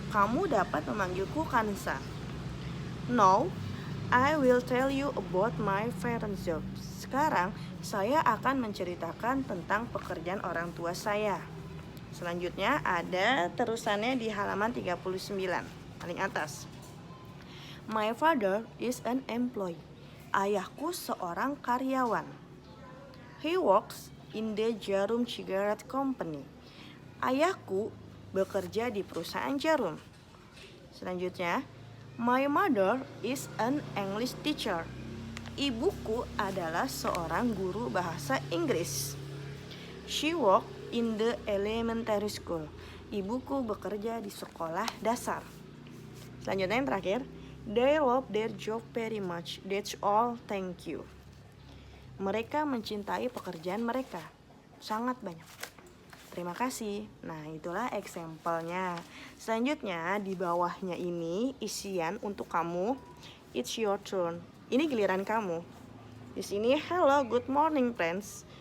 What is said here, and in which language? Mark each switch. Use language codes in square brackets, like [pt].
[id] Kamu dapat memanggilku Kanza. [en] Now, I will tell you about my parents' job. [id] Sekarang, saya akan menceritakan tentang pekerjaan orang tua saya. Selanjutnya ada terusannya di halaman 39, paling atas. [en] My father is an employee. [id] Ayahku seorang karyawan. [en] He works in the Jarum Cigarette Company. [id] Ayahku bekerja di perusahaan jarum. Selanjutnya, [en] my mother is an English teacher. [id] Ibuku adalah seorang guru bahasa Inggris. [en] She works in the elementary school. [id] Ibuku bekerja di sekolah dasar. Selanjutnya yang terakhir, [en] they love their job very much. That's all, thank you. [id] Mereka mencintai pekerjaan mereka. Sangat banyak. Terima kasih. Nah, itulah example-nya. Selanjutnya di bawahnya ini isian untuk kamu. [en] It's your turn. [id] Ini giliran kamu. Di sini [en] hello, good morning friends.